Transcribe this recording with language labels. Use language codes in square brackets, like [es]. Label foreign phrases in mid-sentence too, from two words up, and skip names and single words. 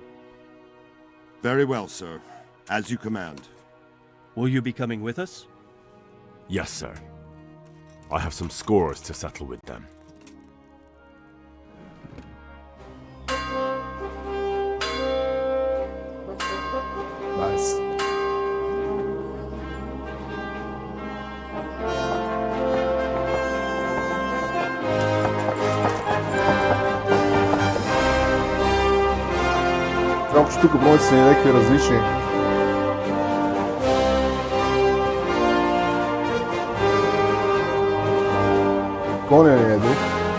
[en] Very well, sir. As you command. Will you be coming with us? Yes, sir. I have some scores to settle with them. Nice. [bg] Само че тук броите са някакви различни. Коня ни е друг.